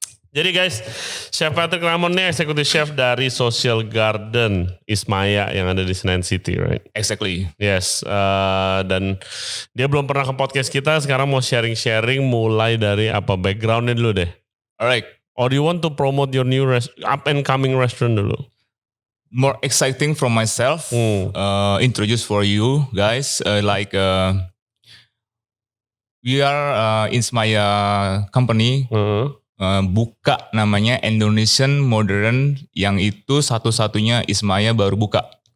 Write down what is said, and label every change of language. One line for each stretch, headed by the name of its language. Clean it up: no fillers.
Indonesian: Jadi guys, Chef Patrick Ramon nih executive chef dari Social Garden Ismaya yang ada di Senen City, right?
English: Exactly.
Indonesian: Yes, dan dia belum pernah ke podcast kita, sekarang mau sharing-sharing mulai dari apa backgroundnya dulu deh.
English: Alright. Or do you want to promote your new up and coming restaurant dulu? More exciting from myself, introduce for you guys, we are Ismaya company.
Indonesian: Buka namanya Indonesian Modern, yang itu satu-satunya Ismaya baru buka.